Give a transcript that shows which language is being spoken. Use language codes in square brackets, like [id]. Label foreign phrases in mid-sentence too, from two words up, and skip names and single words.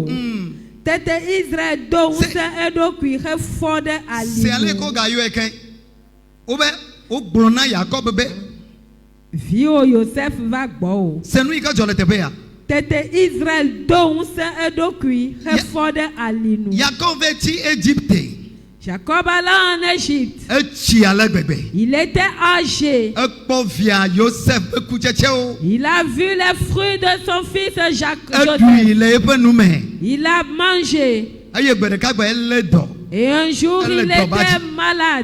[ee] Tete Israel do ŋusẽ eɖokui hefɔ ɖe ali. Viwo Yosef va gbɔ o. Tete Israel do ŋusẽ eɖokui hefɔ ɖe ali nu. [fr] Jacob alla en Égypte. Il était âgé. Il a vu les fruits de son fils Joseph. Il a mangé. Et un jour il était malade.